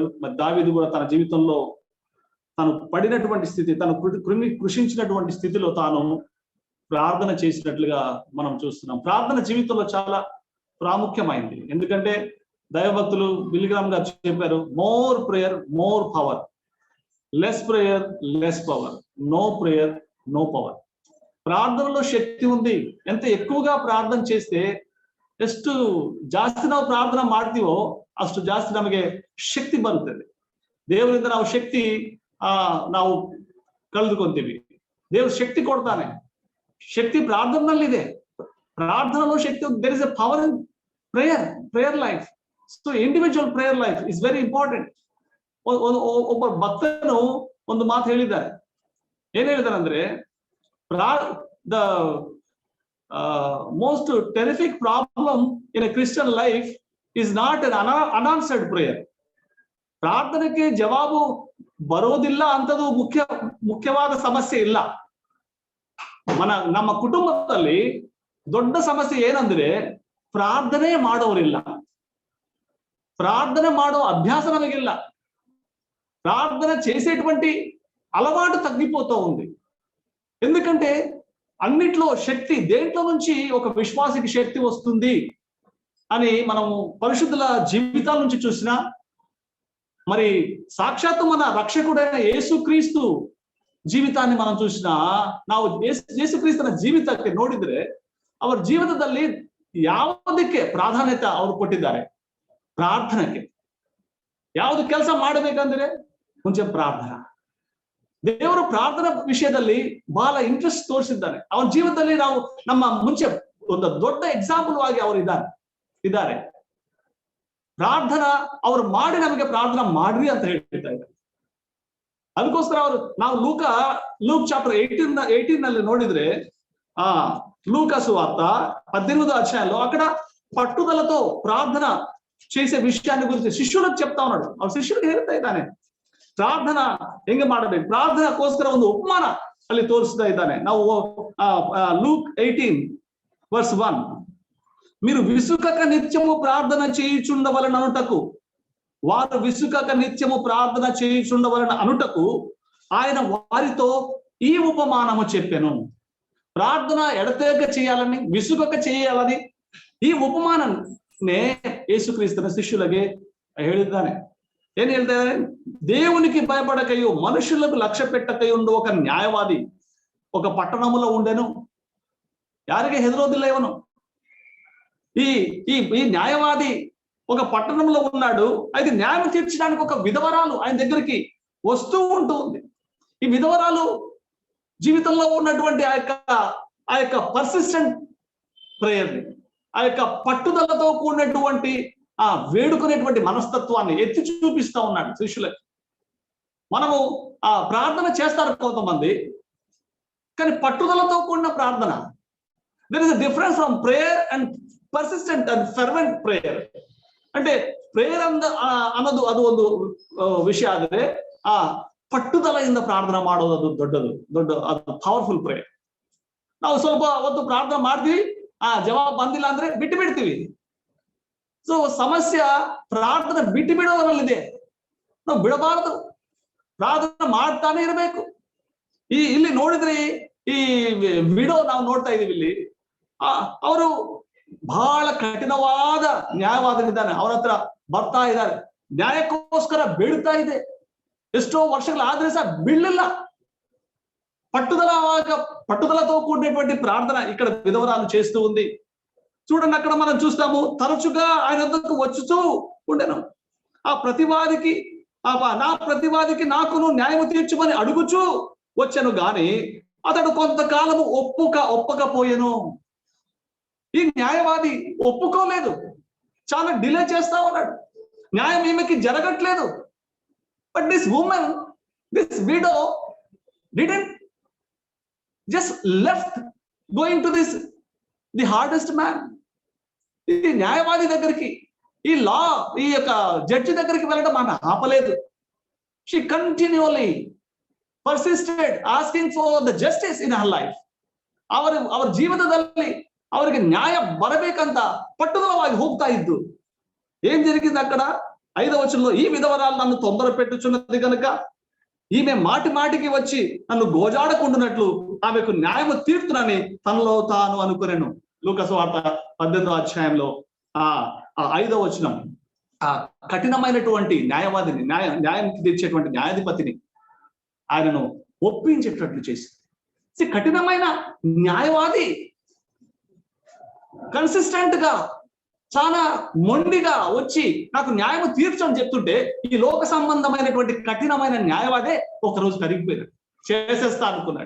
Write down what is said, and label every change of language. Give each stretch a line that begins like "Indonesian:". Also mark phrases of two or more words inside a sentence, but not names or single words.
Telugu: మరి దావీదు కూడా తన జీవితంలో తను పడినటువంటి స్థితి, తను కృషించినటువంటి స్థితిలో తాను ప్రార్థన చేసినట్లుగా మనం చూస్తున్నాం. ప్రార్థన జీవితంలో చాలా ప్రాముఖ్యమైంది. ఎందుకంటే దైవభక్తులు బిలిగ్రామ్ గారు చెప్పారు,
English: more prayer more power, less prayer less power, no prayer no power.
Telugu: ప్రార్థనలో శక్తి ఉంది. ఎంత ఎక్కువగా
Kannada: ಪ್ರಾರ್ಥನೆ చేస్తే ಎಷ್ಟು ಜಾಸ್ತಿ ನಾವು ಪ್ರಾರ್ಥನೆ ಮಾಡ್ತೀವೋ ಅಷ್ಟು ಜಾಸ್ತಿ ನಮಗೆ ಶಕ್ತಿ ಬರುತ್ತದೆ. ದೇವರಿಂದ ನಾವು ಶಕ್ತಿ ನಾವು ಕಳೆದುಕೊಂತೀವಿ. ದೇವರು ಶಕ್ತಿ ಕೊಡ್ತಾನೆ. ಶಕ್ತಿ ಪ್ರಾರ್ಥನೆಯಲ್ಲಿದೆ. ಪ್ರಾರ್ಥನೆలో ಶಕ್ತಿ,
English: there is a power in prayer life. So individual prayer life is very important.
Kannada: ಒಬ್ಬ ಭಕ್ತನು ಒಂದು ಮಾತು ಹೇಳಿದ್ದಾರೆ. ಏನ್ ಹೇಳಿದಾರೆ ಅಂದ್ರೆ,
English: the most terrific problem in a Christian life is not an unanswered prayer.
Kannada: ಪ್ರಾರ್ಥನೆಗೆ ಜವಾಬು ಬರೋದಿಲ್ಲ ಅಂತದು ಮುಖ್ಯವಾದ ಸಮಸ್ಯೆ ಇಲ್ಲ. ನಮ್ಮ ಕುಟುಂಬದಲ್ಲಿ ದೊಡ್ಡ ಸಮಸ್ಯೆ ಏನಂದ್ರೆ, ಪ್ರಾರ್ಥನೆ ಮಾಡೋರಿಲ್ಲ, ಪ್ರಾರ್ಥನೆ ಮಾಡೋ ಅಭ್ಯಾಸ ನಮಗಿಲ್ಲ,
Telugu: ప్రార్థన చేసేటువంటి అలవాటు తగ్గిపోతూ ఉంది. ఎందుకంటే అన్నిట్లో శక్తి, దేంట్లో నుంచి ఒక విశ్వాసికి శక్తి వస్తుంది అని మనము పరిశుద్ధుల జీవితాల నుంచి చూసినా, మరి సాక్షాత్తు మన రక్షకుడైన యేసుక్రీస్తు ಜೀವಿತಾన్ని మనం చూసినా,
Kannada: ನಾವು ಯೇಸುಕ್ರಿಸ್ತನ ಜೀವಿತಕ್ಕೆ ನೋಡಿದ್ರೆ ಅವರ ಜೀವಿತದಲ್ಲಿ ಯಾವುದಕ್ಕೆ ಪ್ರಾಧಾನ್ಯತೆ ಅವರು ಕೊಟ್ಟಿದ್ದಾರೆ? ಪ್ರಾರ್ಥನೆಗೆ. ಯಾವುದು ಕೆಲಸ ಮಾಡಬೇಕಂದ್ರೆ ಮುಂಚೆ ಪ್ರಾರ್ಥನಾ. ದೇವರು ಪ್ರಾರ್ಥನಾ ವಿಷಯದಲ್ಲಿ ಬಹಳ ಇಂಟ್ರೆಸ್ಟ್ ತೋರಿಸಿದ್ದಾನೆ. ಅವನ ಜೀವಿತದಲ್ಲಿ ನಾವು ನಮ್ಮ ಮುಂಚೆ ಒಂದು ದೊಡ್ಡ ಎಕ್ಸಾಂಪಲ್ ಆಗಿ ಅವರು ಇದ್ದಾರೆ. ಪ್ರಾರ್ಥನಾ ಅವರು ಮಾಡಿ ನಮಗೆ ಪ್ರಾರ್ಥನಾ ಮಾಡ್ರಿ ಅಂತ ಹೇಳ್ತಾ ಇದ್ದಾರೆ. ಅದಕ್ಕೋಸ್ಕರ ಅವರು ನಾವು ಲೂಕ್ ಚಾಪ್ಟರ್ 18 ನಲ್ಲಿ ನೋಡಿದ್ರೆ,
Telugu: లూకా సువార్త 18వ అధ్యాయంలో అక్కడ పట్టుదలతో ప్రార్థన చేసే విషయాన్ని గురించి శిష్యులకు చెప్తా ఉన్నాడు. ఆ శిష్యులకు
Kannada: ಹೇಳ್ತಾ ಇದ್ದಾನೆ ಪ್ರಾರ್ಥನಾ ಹೆಂಗೆ ಮಾಡಬೇಕು, ಪ್ರಾರ್ಥನಾಗೋಸ್ಕರ ಒಂದು ಉಪಮಾನ ಅಲ್ಲಿ ತೋರಿಸ್ತಾ ಇದ್ದಾನೆ.
Telugu: ನಾವು లూక్ 18:1, మీరు విసుకక నిత్యము ప్రార్థన చేయుచుండవలెను అనుటకు, వారు విసుకక నిత్యము ప్రార్థన చేయుచుండవలెను అనుటకు ఆయన వారితో ఈ ఉపమానము చెప్పెను. ప్రార్థన ఎడతెగక చేయాలని, విసుగక చేయాలని
Kannada: ಈ ಉಪಮಾನನೇ ಯೇಸುಕ್ರಿಸ್ತನ ಶಿಷ್ಯುಲಗೆ ಹೇಳಿದ್ದಾನೆ. ಏನ್ ಹೇಳ್ತಾ ಇದ್ದಾರೆ?
Telugu: దేవునికి భయపడకయు మనుషులకు లక్ష్య పెట్టకయు ఉండు ఒక న్యాయవాది ఒక పట్టణములో ఉండెను.
Kannada: ಯಾರಿಗೆ ಹೆದರೋದಿಲ್ಲ ಇವನು.
Telugu: ఈ న్యాయవాది ఒక పట్టణంలో ఉన్నాడు. అయితే న్యాయం తీర్చడానికి ఒక విధవరాలు ఆయన దగ్గరికి వస్తూ ఉంటుంది. ఈ విధవరాలు జీవితంలో ఉన్నటువంటి ఆ యొక్క
English: persistent prayer,
Telugu: ఆ యొక్క పట్టుదలతో కూడినటువంటి ఆ వేడుకునేటువంటి మనస్తత్వాన్ని ఎత్తి చూపిస్తా ఉన్నాడు శిష్యులకు. మనము ఆ ప్రార్థన చేస్తారు కొంతమంది, కానీ పట్టుదలతో కూడిన ప్రార్థన.
English: There is a difference from prayer and persistent and fervent prayer.
Kannada: అంటే ಪ್ರೇಯರ್ ಅನ್ನೋದು ಅದು ಒಂದು ವಿಷಯ ಆದರೆ, ಆ ಪಟ್ಟುದಲೆಯಿಂದ ಪ್ರಾರ್ಥನೆ ಮಾಡೋದು ಅದು ದೊಡ್ಡ ಅದು
English: powerful prayer.
Kannada: ನಾವು ಸ್ವಲ್ಪ ಹೊತ್ತು ಪ್ರಾರ್ಥನೆ ಮಾಡ್ತೀವಿ, ಜವಾಬ್ ಬಂದಿಲ್ಲ ಅಂದ್ರೆ ಬಿಟ್ಟು ಬಿಡ್ತೀವಿ. ಸೊ ಸಮಸ್ಯೆ ಪ್ರಾರ್ಥನೆ ಬಿಟ್ಟು ಬಿಡೋದ್ರಲ್ಲಿದೆ. ನಾವು ಬಿಡಬಾರದು, ಪ್ರಾರ್ಥನೆ ಮಾಡ್ತಾನೆ ಇರಬೇಕು. ಇಲ್ಲಿ ನೋಡಿದ್ರೆ ಈ ವಿಡೋ ನಾವು ನೋಡ್ತಾ ಇದೀವಿ ಇಲ್ಲಿ, ಅವರು ಬಹಳ ಕಠಿಣವಾದ ನ್ಯಾಯವಾದನಿದ್ದಾನೆ. ಅವರ ಹತ್ರ ಬರ್ತಾ ಇದ್ದಾರೆ, ನ್ಯಾಯಕ್ಕೋಸ್ಕರ ಬೀಳ್ತಾ ಇದೆ. ಎಷ್ಟೋ ವರ್ಷಗಳಾದ್ರೆ ಸಹ ಬಿಡ್ಲಿಲ್ಲ.
Telugu: పట్టుదలతో కూడినటువంటి ప్రార్థన ఇక్కడ విధవరాలు చేస్తూ ఉంది. చూడండి, అక్కడ మనం చూస్తాము, తరచుగా ఆయన వద్దకు వచ్చుతూ ఉండెను. నా ప్రతివాదికి నాకును న్యాయము తీర్చమని అడుగుచూ వచ్చాను గాని అతడు కొంతకాలము ఒప్పకపోయెను. ఈ న్యాయవాది ఒప్పుకోలేదు, చాలా డిలే చేస్తా ఉన్నాడు, న్యాయం ఈమెకి జరగట్లేదు.
English: But this widow didn't just left going to the hardest man.
Telugu: ఈ న్యాయవాది దగ్గరికి, ఈ యొక్క జడ్జి దగ్గరికి వెళ్ళడం ఆమె ఆపలేదు.
English: She continually persisted asking for the justice in her life.
Kannada: ಅವರ ಜೀವನದಲ್ಲಿ ಅವರಿಗೆ ನ್ಯಾಯ ಬರಬೇಕಂತ ಪಟ್ಟುದಲವಾಗಿ ಹೋಗ್ತಾ ಇದ್ದು.
Telugu: ఏం జరిగింది అక్కడ? 5వ వచనంలో, ఈ విధవరాలు నన్ను తొందర పెట్టుచున్నది కనుక ఈమె మాటికి వచ్చి నన్ను గోజాడకుండునట్లు ఆమెకు న్యాయము తీర్చునని తనలో తాను అనుకునేను. లూకా సువార్త 18వ అధ్యాయంలో 5వ వచనం, ఆ కఠినమైనటువంటి న్యాయవాదిని, న్యాయం తీర్చేటువంటి న్యాయాధిపతిని ఆయనను ఒప్పించేటట్లు చేసి, కఠినమైన న్యాయవాది కన్సిస్టెంట్ గా చాలా మొండిగా వచ్చి నాకు న్యాయం తీర్చని చెప్తుంటే, ఈ లోక సంబంధమైనటువంటి కఠినమైన న్యాయవాదే ఒకరోజు కరిగిపోయాడు, చేసేస్తా అనుకున్నాడు.